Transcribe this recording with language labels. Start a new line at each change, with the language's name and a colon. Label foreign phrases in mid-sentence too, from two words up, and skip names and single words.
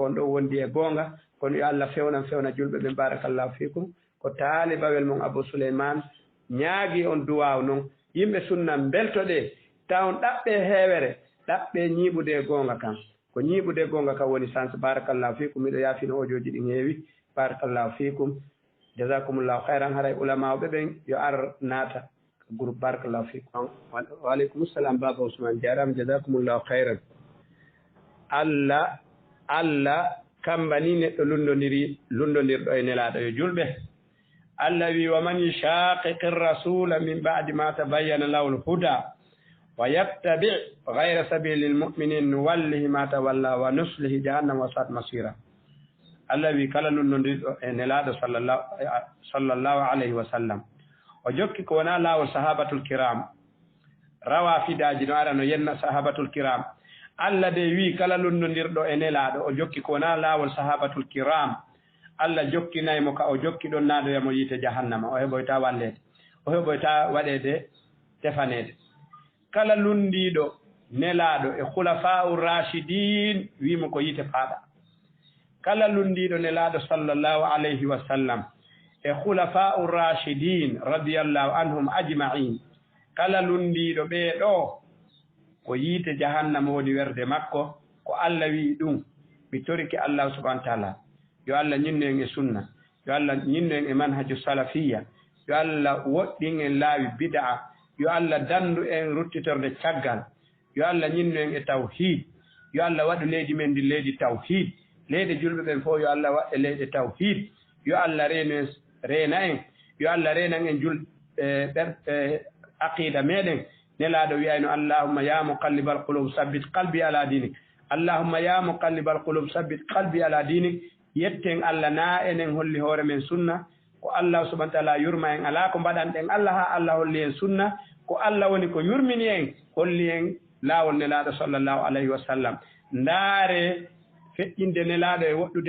Fula: kon ɗo wondi e gonga kono yo Allah fewna julɓe ɓe
Arabic: بارك الله فيكم
Fula: ko taalibawel mon Abou Souleymane ñaagi on duwaw noon yimɓe sunna beltoɗe taw ɗaɓɓe heewere ɗaɓɓe ñiiɓude e gonga kan ko ñiiɓude gonga kam woni sans
Arabic: بارك الله فيكم
Fula: miɗo yaafino ojoji ɗin heewi
Arabic: بارك الله فيكم جزاكم الله خيرا
Fula: haray ulama ɓe ɓen yo ar naata groupe
Arabic: بارك الله فيكم وعليكم السلام
Fula: baba Ousmane jarama
Arabic: جزاكم الله خيرا
Fula: Allah kambani neɗɗo lundonirɗo e nelaɗo yo julɓe Allah wi
Arabic: ومن يشاقق الرسول من بعد ما تبين له الهدى ويتبع غير سبيل المؤمنين نوله ما تولى ونصله جهنم وساءت مصيرا
Fula: Allah wi kala lundondirɗo e nelaɗo
Arabic: صلى الله عليه وسلم
Fula: o jokki ko wona lawol
Arabic: الصحابة الكرام
Fula: rawa fidaji no ara no yenna
Arabic: الصحابة الكرام
Fula: Allah de wi kala lundondirɗo e nelaɗo o jokki ko wona lawol
Arabic: الصحابة الكرام
Fula: Allah jokkinaymo ka o jokki ɗon naɗoyamo yiite jahannama o heɓoyta wallede o heɓoyta waɗede tefanede kala lundiɗo nelaɗo e
Arabic: الخلفاء الراشدين
Fula: wimo ko yiite faaɗa kala lundiɗo nelaɗo
Arabic: صلى الله عليه وسلم
Fula: e
Arabic: الخلفاء الراشدين رضي الله عنهم أجمعين
Fula: kala lundiɗo ɓeeɗo ko yiite jahannama woni werde makko ko Allah wi ɗum mi toriki Allah
Arabic: سبحانه وتعالى
Fula: yo Allah ñinno en e sunna yo Allah ñinno en e
Arabic: منهج السلفية
Fula: yo Allah woɗɗin en laawi bid'a yo Allah dandu en ruttitorde caggal yo Allah ñinno en e tawhid yo Allah waɗu leydi men ndi leydi tawhid leydi julɓe ɓen fof yo Allah waɗe leyɗe tawhid yo Allah reena en yo Allah reenan en aqida meɗen nelaɗo wiyayno
Arabic: اللهم يا مقلب القلوب ثبت قلبي على دينك اللهم يا مقلب القلوب ثبت قلبي على دينك
Fula: yetten Allah na enen holli hoore men sunna ko Allah
Arabic: سبحانه وتعالى
Fula: yurma en ala ko mbaɗan ɗen Allah ha Allah holli en sunna ko Allah woni ko yurmini en holli en laawol nelaaɗo
Arabic: صلى الله عليه وسلم
Fula: ndaare feƴƴinde nelaaɗo e woɗɗude